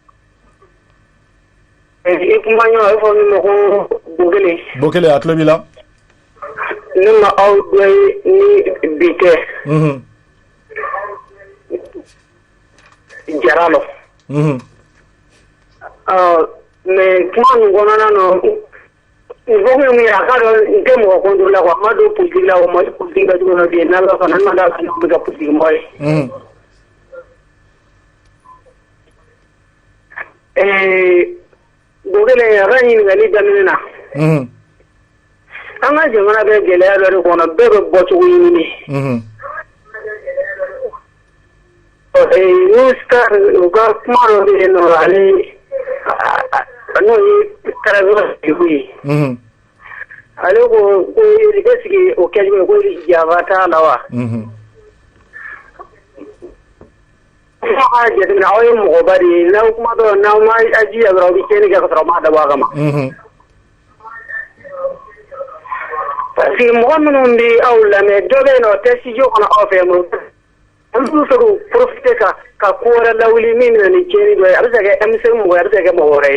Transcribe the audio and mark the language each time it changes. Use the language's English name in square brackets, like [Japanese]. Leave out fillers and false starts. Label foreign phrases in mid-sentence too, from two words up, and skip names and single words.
[Bambara] i kuma ɲɔgɔn a bɛ fɔ min ma ko Bokele a tulo b'i la ne ma aw dɔ ye ni bi tɛ jara lɔ mais kuma nin kɔnɔna na [French] il faut que [Bambara] mun ye a k'a dɔn n tɛ mɔgɔ [French] contre la quoi [Bambara] n ma don politique la o ma politique ka jugu na bi n'Ala sɔnna n ma d'a la n bɛ ka politique mɔgɔ ye Bokele a ka ɲininkali daminɛ na an ka jamana bɛ gɛlɛya dɔ de kɔnɔ bɛɛ bɛ bɔ cogo ɲini u ka kuma dɔ bɛ yen nɔ ale n'o ye Tarawele Seku ye ale ko [French] est-ce que [Bambara] o kɛli ko jaba t'a la wa jateminɛ aw ye mɔgɔba de ye n'aw kuma dɔn n'aw ma ajiya dɔrɔn aw bɛ tiɲɛni kɛ ka sɔrɔ aw ma dabɔ a kama [French] parce que [Bambara] mɔgɔ minnu bɛ aw lamɛn dɔ bɛ yen nɔ o tɛ studio kɔnɔ aw fɛ mun an b'u fɛ k'u profiter ka ko wɛrɛ lawuli min bɛ na ni tiɲɛni dɔ ye a bɛ se ka kɛ M5 mɔgɔ ye a bɛ se ka kɛ mɔgɔ wɛrɛ ye